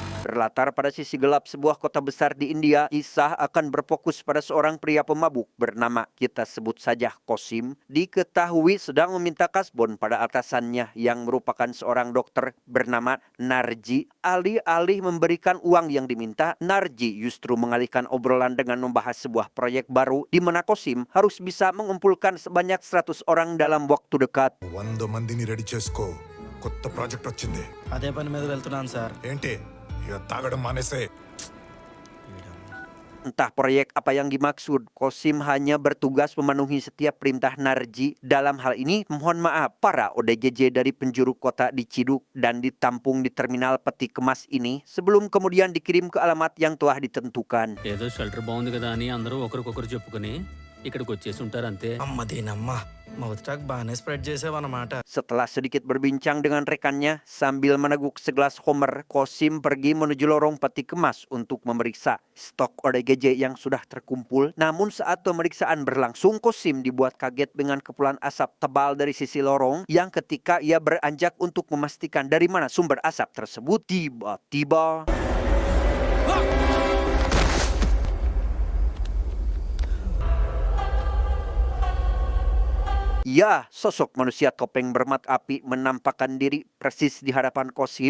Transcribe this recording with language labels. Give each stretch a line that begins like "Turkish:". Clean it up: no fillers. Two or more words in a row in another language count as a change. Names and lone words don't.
Indonesian: Berlatar pada sisi gelap sebuah kota besar di India, kisah akan berfokus pada seorang pria pemabuk bernama, kita sebut saja Kosim, diketahui sedang meminta kasbon pada atasannya yang merupakan seorang dokter bernama Narji. Alih-alih memberikan uang yang diminta, Narji justru mengalihkan obrolan dengan membahas sebuah proyek baru di mana Kosim harus bisa mengumpulkan sebanyak 100 orang dalam waktu dekat.
Telugu: 100 మందిని రెడీ చేసుకో, కొత్త ప్రాజెక్ట్ వచ్చింది. అదే పని మీద వెళ్తున్నాను సార్. ఏంటి ఇక తాగడం మానేసే.
Indonesian: Entah proyek apa yang dimaksud, Kosim hanya bertugas memenuhi setiap perintah Narji. Dalam hal ini, mohon maaf, para ODGJ dari penjuru kota diciduk dan ditampung di terminal peti kemas ini sebelum kemudian dikirim ke alamat yang telah ditentukan.
Telugu: ఏదో షెల్టర్ బాగుంది కదా అని అందరూ ఒకరికొకరు చెప్పుకొని ఇక్కడికి వచ్చేసి ఉంటారు అంతే. అమ్మ దీనమ్మ,
English: mouth talk
Telugu: బాగానే స్ప్రెడ్ చేసావన్నమాట.
Indonesian: Setelah sedikit berbincang dengan rekannya sambil meneguk segelas Homer, Kosim pergi menuju lorong peti kemas untuk memeriksa stok ODGJ yang sudah terkumpul. Namun saat pemeriksaan berlangsung, Kosim dibuat kaget dengan kepulan asap tebal dari sisi lorong yang ketika ia beranjak untuk memastikan dari mana sumber asap tersebut, tiba-tiba ya, sosok manusia topeng bermat api menampakkan diri persis di hadapan Kosim.